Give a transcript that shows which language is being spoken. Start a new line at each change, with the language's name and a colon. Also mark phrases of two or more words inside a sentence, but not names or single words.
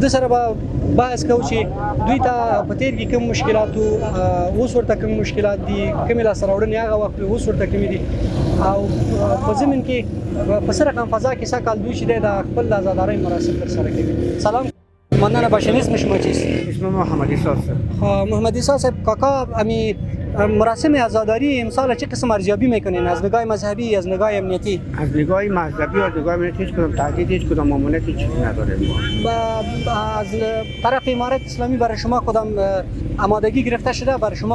Pashto: د سره به بحث کوو چې دوی ته په تیر کې کوم مشکلات وو، اوس ورته کوم مشکلات دي، کومې لاسته راوړنې هغه وخت اوس ورته کومې دي او په ضمن کې په څه رقم فضا کې سږ کال دوی چې دی د خپل د ازادارۍ مراسم ترسره کوي.
Persian: سلام. مننه باشین. اسم شما چیست؟ اسم محمد ایسا است. محمد ایسا صاحب، کاکا امی مراسم عزاداری امسال چه قسم ارزیابی میکنین از نگاه مذهبی، از نگاه امنیتی؟ از نگاه مذهبی و از نگاه امنیتی هیچ کدام تهدید، هیچ کدام ممانعت چیزی نداریم. از طرف امارت اسلامی برای شما کدام آمادگی گرفته شده برای شما؟